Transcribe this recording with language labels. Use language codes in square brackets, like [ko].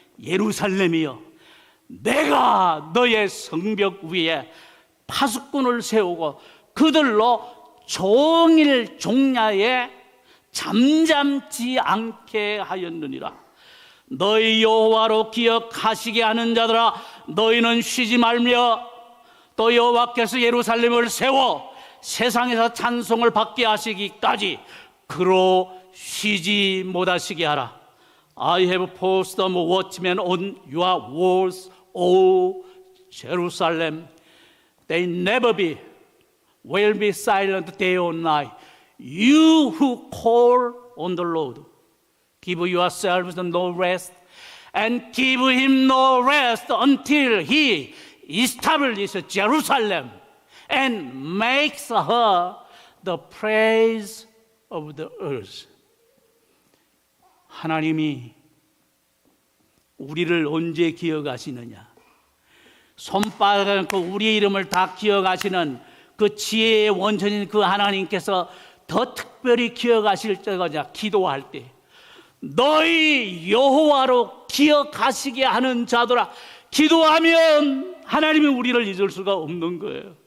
[ko] 예루살렘이여, 내가 너의 성벽 위에 파수꾼을 세우고 그들로 종일 종야에 잠잠지 않게 하였느니라. 너희 여호와로 기억하시게 하는 자들아, 너희는 쉬지 말며 또 여호와께서 예루살렘을 세워 세상에서 찬송을 받게 하시기까지 그로 쉬지 못하시게 하라. [en] I have posted a watchman on your walls, O Jerusalem. They never will be silent day or night. You who call on the Lord, give yourselves no rest, and give him no rest until he establishes Jerusalem and makes her the praise of the earth. [ko] 하나님이 우리를 언제 기억하시느냐? 손바닥을 그 우리의 이름을 다 기억하시는 그 지혜의 원천인 그 하나님께서 더 특별히 기억하실 때가 기도할 때, 너희 여호와로 기억하시게 하는 자들아, 기도하면 하나님이 우리를 잊을 수가 없는 거예요.